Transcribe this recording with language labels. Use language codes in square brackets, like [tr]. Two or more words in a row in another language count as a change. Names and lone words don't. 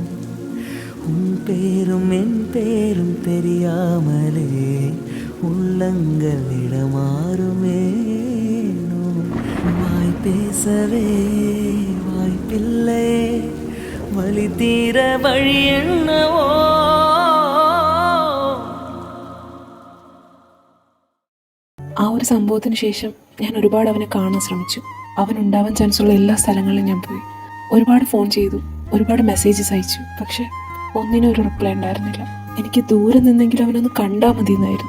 [ta] உன் பேரும் என் பேரும் தெரியாமலே உள்ளங்கள் இடமாறுமேனோ. வாய் பேசவே வாய்ப்பில்லை. வழி தீர வழி என்னவோ. [ml] ആ ഒരു സംഭവത്തിന് ശേഷം ഞാൻ ഒരുപാട് അവനെ കാണാൻ ശ്രമിച്ചു. അവനുണ്ടാവാൻ ചാൻസുള്ള എല്ലാ സ്ഥലങ്ങളിലും ഞാൻ പോയി. ഒരുപാട് ഫോൺ ചെയ്തു, ഒരുപാട് മെസ്സേജസ് അയച്ചു. പക്ഷെ ഒന്നിനും ഒരു റിപ്ലൈ ഉണ്ടായിരുന്നില്ല. എനിക്ക് ദൂരെ നിന്നെങ്കിലും അവനൊന്ന് കണ്ടാൽ മതി എന്നായിരുന്നു.